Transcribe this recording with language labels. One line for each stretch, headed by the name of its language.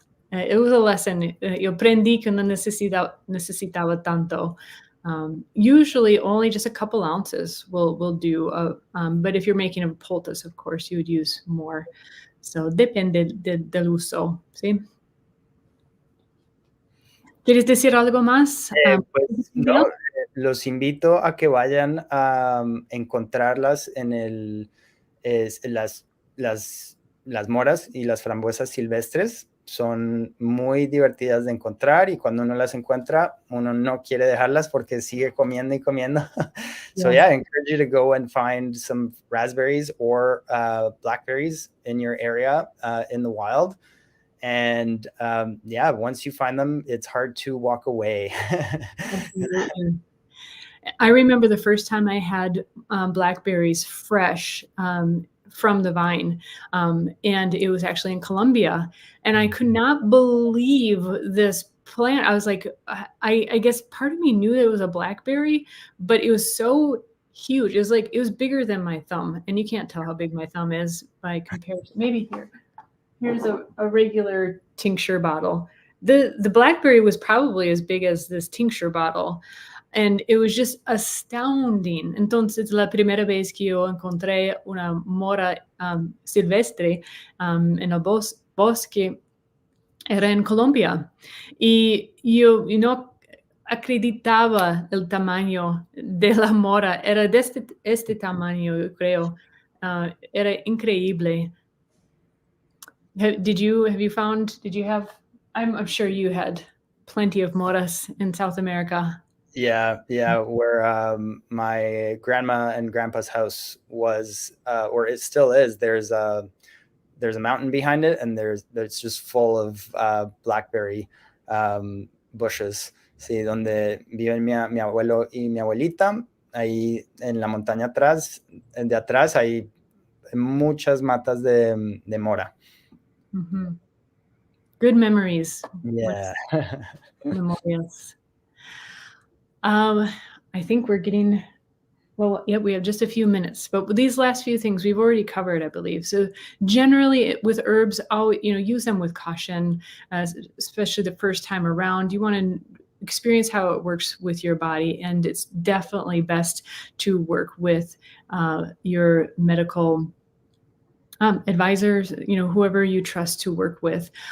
English: it was a lesson.
Spanish: Yo aprendí que no necesitaba tanto.
English: Usually only just a couple ounces will do, but if you're making a poultice, of course, you would use more.
Spanish: So depende del uso, ¿sí? ¿Quieres decir algo más? Pues no, los invito a que vayan a encontrarlas en las moras y las frambuesas silvestres. Son muy divertidas de encontrar, y cuando uno las encuentra, uno no quiere dejarlas porque sigue comiendo y comiendo.
English: So yeah, I encourage you to go and find some raspberries or blackberries in your area in the wild. And yeah, once you find them, it's hard to walk away. Absolutely. I remember the first time I had blackberries fresh from the vine, and it was actually in Colombia, and I could not believe this plant. I was like, I guess part of me knew that it was a blackberry, but it was so huge. It was bigger than my thumb, and you can't tell how big my thumb is by comparison. Maybe here's a regular tincture bottle. The blackberry was probably as big as this tincture bottle. And it was just astounding.
Spanish: Entonces, la primera vez que yo encontré una mora silvestre en el bosque era en Colombia. Y yo no acreditaba el tamaño de la mora. Era de este tamaño, yo creo. Era increíble.
English: Did you have, I'm sure you had plenty of moras in South America. Yeah, where my grandma and grandpa's house was, or it still is, there's a mountain behind it, and it's just full of blackberry bushes.
Spanish: Sí, donde viven mi abuelo y mi abuelita, ahí en la montaña de atrás hay muchas matas de mora.
English: Mm-hmm. Good memories. Yeah. Memorials. I think we're getting Well, yeah, we have just a few minutes, but these last few things we've already covered, I believe. So generally with herbs, use them with caution, especially the first time around. You want to experience how it works with your body, and it's definitely best to work with your medical advisors, whoever you trust to work with.